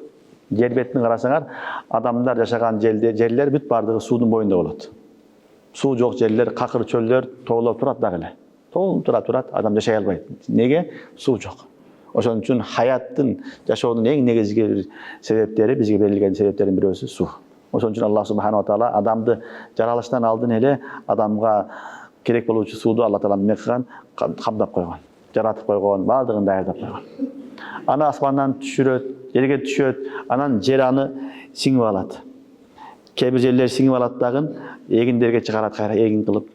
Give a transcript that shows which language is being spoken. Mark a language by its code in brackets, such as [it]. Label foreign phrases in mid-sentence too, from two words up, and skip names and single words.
[ky] Жер бетин карасаңар, адамдар жашаган жерлер бүт бардыгы суудун боюнда болот. Суу жок жерлер, какыр чөлдөр тоолоп турат дагы эле. Тоолуп турат, адам жашай албайт. Неге? Суу жок. Ошон үчүн хаяттын, жашоонун эң негизги себептери, бизге берилген себептердин бирөөсү суу. Ошон үчүн Аллах [ar] سبحانه وتعالى [ky] адамды жаралыштан алдын эле адамга керек болуучу сууду Алла таала эмне кылган? Камдап койгон, жаратып койгон, бардыгын даярдап койгон. Аны асмандан түшүрөт, жерге түшөт, анан жер аны сиңип алат. Кээ бир жерлер сиңип алат дагы, эгиндерге чыгарат, кайра эгин кылып.